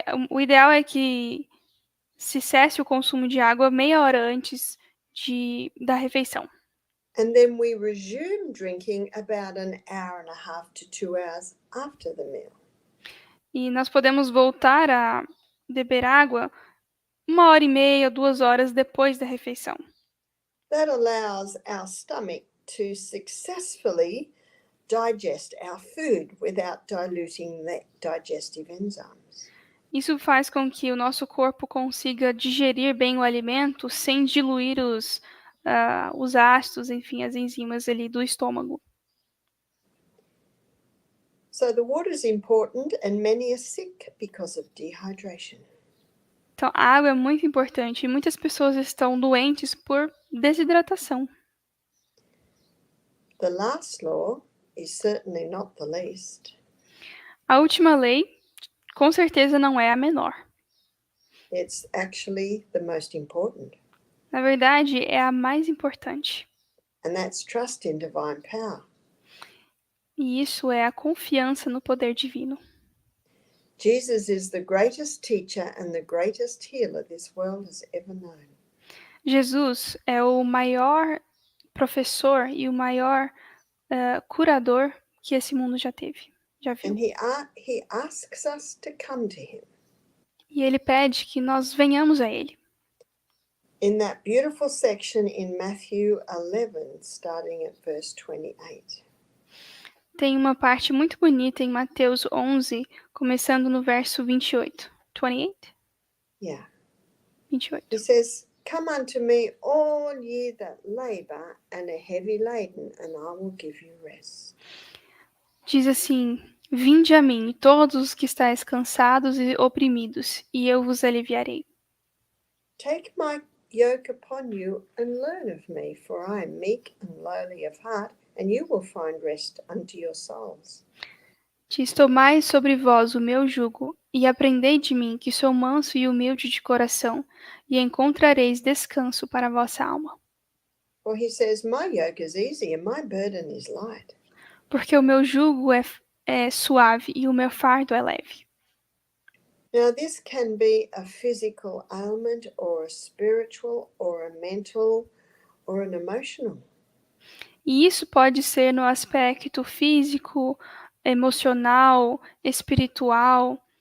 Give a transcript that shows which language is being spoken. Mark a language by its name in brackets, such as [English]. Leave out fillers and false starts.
[Portuguese] O ideal é que se cesse o consumo de água meia hora antes da refeição. [English] And then we resume drinking about an hour and a half to 2 hours after the meal. [Portuguese] E nós podemos voltar a beber água 1 hora e meia, 2 horas depois da refeição. [English] That allows our stomach to successfully digest our food without diluting the digestive enzymes. [Portuguese] Isso faz com que o nosso corpo consiga digerir bem o alimento sem diluir os ácidos, enfim, as enzimas ali do estômago. [English] So the water is important, and many are sick because of dehydration. [Portuguese] Então, a água é muito importante e muitas pessoas estão doentes por desidratação. [English] The last law is certainly not the least. [Portuguese] A última lei, com certeza, não é a menor. [English] It's actually the most important, [Portuguese] Na verdade, é a mais importante. [English] and that's trust in divine power. [Portuguese] E isso é a confiança no poder divino. [English] Jesus is the greatest teacher and the greatest healer this world has ever known. [Portuguese] Jesus é o maior professor e o maior curador que esse mundo já teve, já viu. [English] And he asks us to come to him. [Portuguese] E ele pede que nós venhamos a ele. [English] In that beautiful section in Matthew 11, starting at verse 28. [Portuguese] Tem uma parte muito bonita em Mateus 11, começando no verso 28. [English] 28? Yeah. 28. He says, "Come unto me, all ye that labor and are heavy laden, and I will give you rest." [Portuguese] Diz assim: Vinde a mim, todos os que estáis cansados e oprimidos, e eu vos aliviarei. [English] Take my yoke upon you and learn of me, for I am meek and lowly of heart, and you will find rest unto your souls. [Portuguese] Diz: Tomai sobre vós o meu jugo, e aprendei de mim, que sou manso e humilde de coração, e encontrareis descanso para a vossa alma. [English] For he says, my yoke is easy and my burden is light. [Portuguese] Porque o meu jugo é suave e o meu fardo é leve. [English] Now, this can be a physical ailment or a spiritual or a mental or an emotional. [Portuguese] E isso pode ser no aspecto físico, emocional, espiritual,